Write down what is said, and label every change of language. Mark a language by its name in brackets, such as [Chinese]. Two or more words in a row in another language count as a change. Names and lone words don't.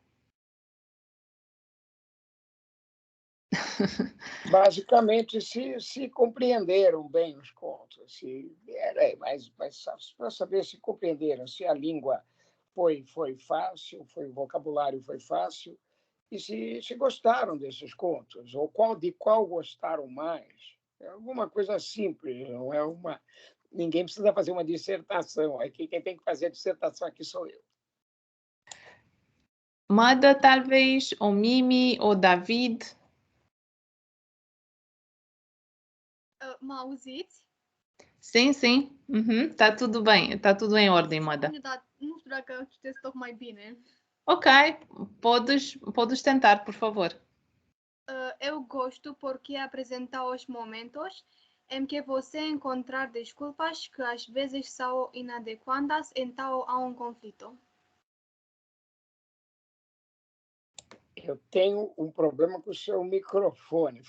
[Portuguese] Basicamente, se compreenderam bem os contos, mas para saber se compreenderam, se a língua foi fácil, o vocabulário foi fácil, e se gostaram desses contos, ou de qual gostaram mais. É alguma coisa simples, não é uma... Ninguém precisa fazer uma dissertação, aqui quem tem que fazer a dissertação aqui sou eu. Mada, talvez, ou Mimi, ou David. [Romanian] Mă auziți? [Portuguese] Sim, sim. Tá tudo bem. Tá tudo em ordem, Mada. [Romanian] Nu știu dacă citesc tocmai bine. [Portuguese] Ok. Podes tentar, por favor. Eu gosto porque apresentar os momentos em que você encontrar desculpas que às vezes são inadequadas, então há conflito. Eu tenho um problema com o seu microfone.